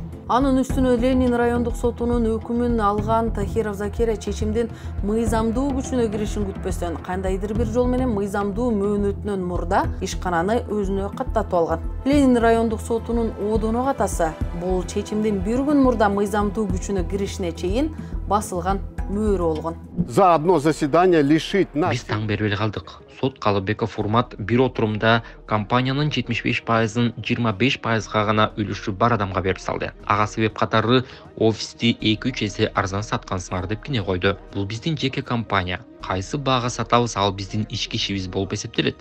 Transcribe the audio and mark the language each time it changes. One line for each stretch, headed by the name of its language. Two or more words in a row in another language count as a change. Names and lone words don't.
Kyrgyz: Анын үстүнө Ленин райондук сотунун өкүмүн алган Тахиров Закерия чечимдин мыйзамдуу күчүнө киришин күтпөстөн кандайдыр бир жол менен мыйзамдуу мөөнөтүнөн мурда ишкананы өзүнө каттатып алган. Ленин райондук сотунун одоно катасы бул чечимдин бир күн мурда мыйзамдуу күчүнө киришине чейин басылган мөөрү болгон.
Russian: За одно заседание лишить нас.
Kyrgyz: Биз таң бербей калдык. Сот Калыбеков Урмат бир отурумда компаниянын 75%-ын 25%га гана үлүшү бар адамга берип салды. Ага себеп катары офисти 2-3 эсе арзан саткансыңар деп кине койду. Бул биздин жеке компания. Кайсы баага сатабыз, ал биздин ички ишибиз болуп эсептелет.